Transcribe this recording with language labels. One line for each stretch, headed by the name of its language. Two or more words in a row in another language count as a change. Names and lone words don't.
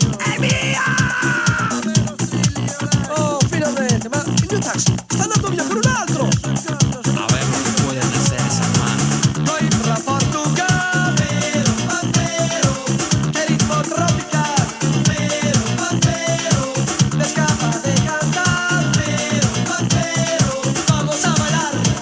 Italian: Oh, finalmente, ma il mio taxi sta andando via per un altro!
Spanish: A ver lo que pueden hacer esas manos. Coimbra, Portugal, che ritmo tropical, le escapa de cantar, vamos a bailar.